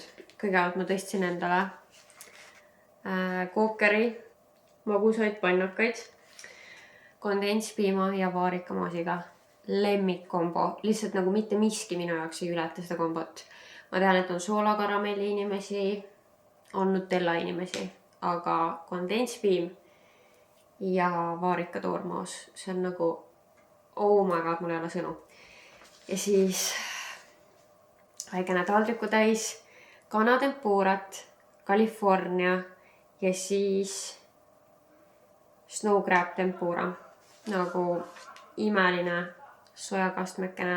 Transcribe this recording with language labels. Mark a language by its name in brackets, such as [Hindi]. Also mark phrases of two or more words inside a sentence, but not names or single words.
[Estonian] Kõigepealt ma tõstsin endale kookeri, magusaid pannakaid, kondentspiima ja vaarikamaasiga. Lemmikkombo, lihtsalt nagu mitte miski minu jaoks ei ületa seda kombot. Ma tean, et on soolakaramelli inimesi, on Nutella inimesi, aga kondentspiim ja vaarikatoormaas, see on nagu [English] oh my god, [Estonian] mul ei ole sõnu. Ja siis väikene taldriku täis kanatempuurat, California ja siis [English] snow crab [Estonian] tempura, nagu imeline sojakastmekene.